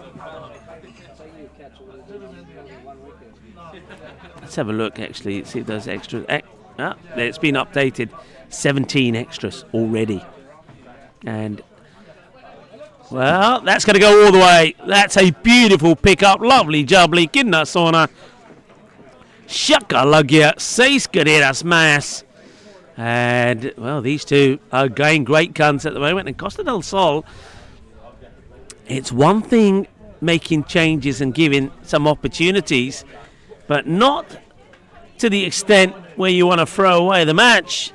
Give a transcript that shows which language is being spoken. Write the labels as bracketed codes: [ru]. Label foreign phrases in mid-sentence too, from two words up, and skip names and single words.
[en] Let's have a look actually, see if those extras. It's been updated. 17 extras already. And well, that's going to go all the way. That's a beautiful pickup. Lovely jubbly. Kidna Sona. Shaka Lagia. [es] Seis carreras más. [en] And, well, these two are going great guns at the moment. And Costa del Sol, it's one thing making changes and giving some opportunities, but not to the extent where you want to throw away the match.